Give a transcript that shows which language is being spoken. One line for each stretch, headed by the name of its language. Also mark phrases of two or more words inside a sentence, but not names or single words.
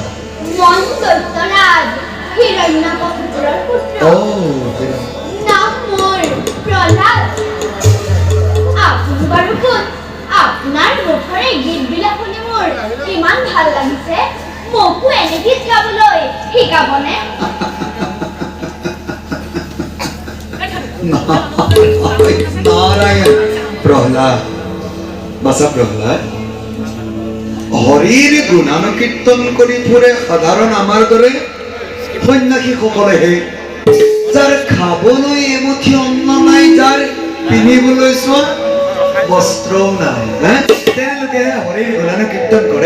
Assamese: মই দৈত্যৰাজ হিৰণ্যকশিপুৰৰ পুত্ৰ। নাম মোৰ প্ৰহ্লাদ। আপুনি বাৰু কোন? আপোনাৰ মুখৰে গীতবিলাক শুনি মোৰ ইমান ভাল লাগিছে, মোকো এনে গীত গাবলৈ শিকাবনে? নারায়ণ প্রহ্লাদ বাসা প্রহ্লাদ হরিৰ গুণানুকীৰ্তন কৰি ফুৰে সাধাৰণ আমাৰ দৰে সন্যাসী সকলেহে, যাৰ খাবলৈ এমুঠি অন্ন নাই, যাৰ পিন্ধিবলৈ চোৱা বস্ত্ৰও নাই, তেওঁলোকে হৰিৰ গুণানুকীৰ্তন কৰে।